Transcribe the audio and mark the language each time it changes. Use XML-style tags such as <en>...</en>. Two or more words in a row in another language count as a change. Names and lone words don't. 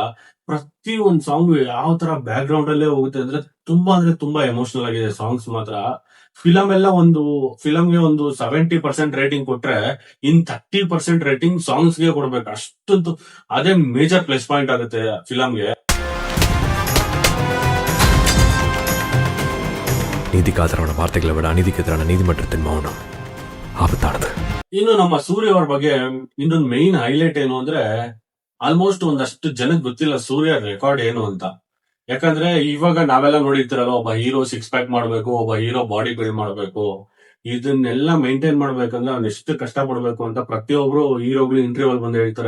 <kn>ಪ್ರತಿ ಒಂದ್ ಸಾಂಗ್ ಯಾವ ತರ ಬ್ಯಾಕ್ ಗ್ರೌಂಡ್ ಅಲ್ಲೇ ಹೋಗುತ್ತೆ ಅಂದ್ರೆ ತುಂಬಾ ಎಮೋಷನಲ್ ಆಗಿದೆ ಸಾಂಗ್ಸ್ ಮಾತ್ರ. ಫಿಲಂಗೆ ಒಂದು 70% ರೇಟಿಂಗ್ ಕೊಟ್ರೆ ಇನ್ 30% ರೇಟಿಂಗ್ ಸಾಂಗ್ಸ್ ಗೆ ಕೊಡ್ಬೇಕು. ಅಷ್ಟೊಂದು ಅದೇ</kn> <en>major plus point</en> <kn>ಆಗುತ್ತೆ ಫಿಲಂಗೆ.</kn> <ml>നീതിക്കാതരവണ വാർത്തകളെ വിട അനീതിക്കെതിരാണ് നീതിമன்றത്തിൻ മൗനം ആപത്താണത്.</ml> <kn>ಇನ್ನು ನಮ್ಮ ಸೂರ್ಯ ಅವ್ರ ಬಗ್ಗೆ ಇನ್ನೊಂದು</kn> <en>main highlight</en> <kn>ಏನು ಅಂದ್ರೆ, ಆಲ್ಮೋಸ್ಟ್ ಒಂದಷ್ಟು ಜನಕ್ಕೆ ಗೊತ್ತಿಲ್ಲ ಸೂರ್ಯ ರೆಕಾರ್ಡ್ ಏನು ಅಂತ. ಯಾಕಂದ್ರೆ ಇವಾಗ ನಾವೆಲ್ಲ ನೋಡಿರ್ತೀರಲ್ಲ, ಒಬ್ಬ ಹೀರೋ 6 ಪ್ಯಾಕ್ ಮಾಡ್ಬೇಕು, ಒಬ್ಬ ಹೀರೋ</kn> <en>body build</en> <kn>ಮಾಡ್ಬೇಕು, ಇದನ್ನೆಲ್ಲ ಮೇಂಟೈನ್ ಮಾಡ್ಬೇಕಂದ್ರೆ ಅವ್ನು ಎಷ್ಟು ಕಷ್ಟ ಪಡ್ಬೇಕು ಅಂತ ಪ್ರತಿಯೊಬ್ರು ಹೀರೋಗಳು ಇಂಟರ್ವ್ಯೂ ಅಲ್ಲಿ ಬಂದು ಹೇಳ್ತಾರೆ.</kn>